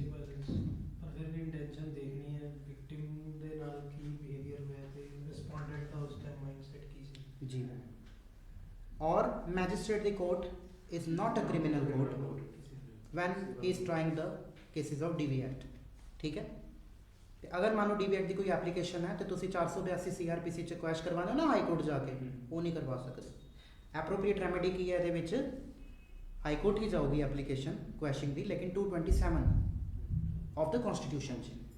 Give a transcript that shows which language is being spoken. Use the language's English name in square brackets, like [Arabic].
[Hindi] पर फिर भी इंटेंशन देखनी है [Punjabi] विक्टिम ਦੇ ਨਾਲ ਕੀ ਬਿਹੇवियर ਹੋਇਆ ਤੇ ਰਿਸਪੋਂਡੈਂਟ ਦਾ ਉਸ ਟਾਈਮ ਮਾਈਂਡਸੈਟ ਕੀ ਸੀ जी। और magistrate the court [English] is not a criminal code when he is trying the cases of DV Act. [Punjabi] ठीक है, ਤੇ ਅਗਰ ਮੰਨ ਲਓ DV Act ਦੀ ਕੋਈ ਐਪਲੀਕੇਸ਼ਨ ਹੈ ਤੇ ਤੁਸੀਂ 482 CRPC ਚ ਕੁਐਸ਼ ਕਰਵਾਉਣਾ ਨਾ ਹਾਈ ਕੋਰਟ ਜਾ ਕੇ, ਉਹ ਨਹੀਂ ਕਰਵਾ ਸਕਦੇ। ਐਪਰੋਪਰੀਏਟ ਰੈਮੇਡੀ ਕੀ ਹੈ ਇਹਦੇ ਵਿੱਚ, ਹਾਈ ਕੋਰਟ ਹੀ ਜਾਊਗੀ ਐਪਲੀਕੇਸ਼ਨ ਕੁਐਸ਼ਿੰਗ ਦੀ, ਲੇਕਿਨ 227 ਆਫ ਦ ਕਨਸਟੀਟਿਊਸ਼ਨ ਚ।